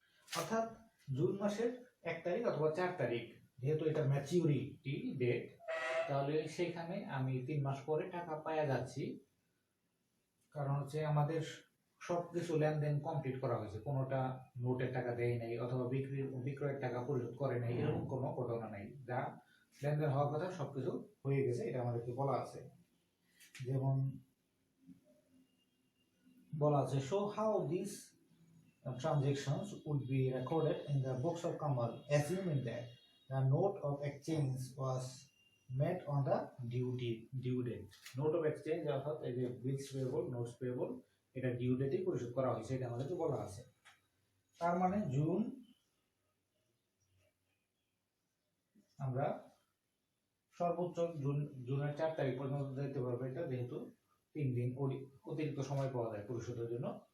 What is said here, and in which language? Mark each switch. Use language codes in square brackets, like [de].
[bn] অর্থাৎ জুন মাসের 1 তারিখ অথবা 4 তারিখ যেহেতু এটা ম্যাচিউরিটি ডেট, তাহলে সেখানে আমি 3 মাস পরে টাকা পাওয়া যাচ্ছি। কারণ হচ্ছে আমাদের সবকিছু লেনদেন কমপ্লিট করা হয়েছে, কোনোটা নোটের টাকা দেয় নাই অথবা বিক্রয়ের টাকা পরিশোধ করে নাই, এরকম কোনো ঘটনা নাই। যা লেনদেন হওয়ার কথা সবকিছু হয়ে গেছে, এটা আমাদেরকে বলা আছে। যেমন বলা আছে, [en] show how these transactions would be recorded in the books of Kamal, assuming that the note of exchange was made on the due date. [bn] Note of exchange অর্থাৎ এই যে bills payable, notes payable, এটা due ডেটেই পরিশোধ করা হয়েছে, এটা আমাদেরকে বলা আছে। তার মানে জুন, আমরা সর্বোচ্চ জুনের 4 তারিখ পর্যন্ত দিতে পারবো এটা, যেহেতু 3 দিন অতিরিক্ত সময় পাওয়া যায় পরিশোধের জন্য।